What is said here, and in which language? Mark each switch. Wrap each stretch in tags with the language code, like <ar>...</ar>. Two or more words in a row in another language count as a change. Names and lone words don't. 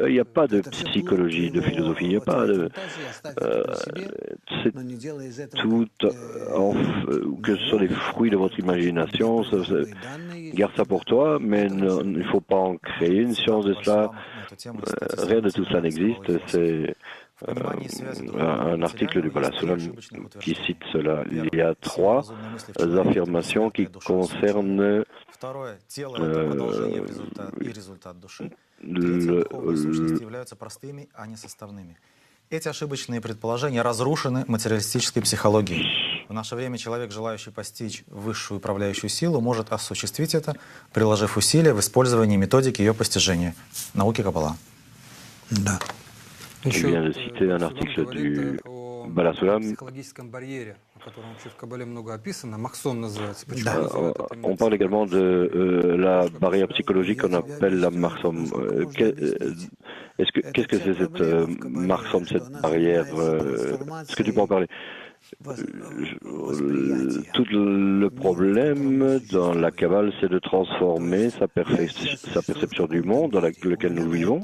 <fr>Il n'y a pas de psychologie, de philosophie, il n'y a pas de... c'est tout, que ce soit les fruits de votre imagination, garde ça pour toi, mais il ne faut pas en créer une science de cela. Rien de tout cela n'existe. C'est un article du Bala Soulam qui cite cela. Il y a 3 affirmations qui concernent</fr> <ru>Эти ошибочные предположения разрушены материалистической психологией. В наше время человек, желающий постичь высшую управляющую силу, может осуществить это, приложив усилия в использовании методики ее постижения, науки Каббала. Да.</ru> <fr>Je viens de citer un article du Bala Soulam.</fr> <ru>Психологическом барьере, о котором вообще в Каббале много описано, Махсон называется.</ru> <fr>On parle également de la barrière psychologique qu'on appelle la Marsom. Qu'est-ce que c'est cette Marsom, cette barrière? Est-ce que tu peux en parler? Tout le problème dans la Kabbale, c'est de transformer sa perception du monde dans lequel nous vivons.</fr>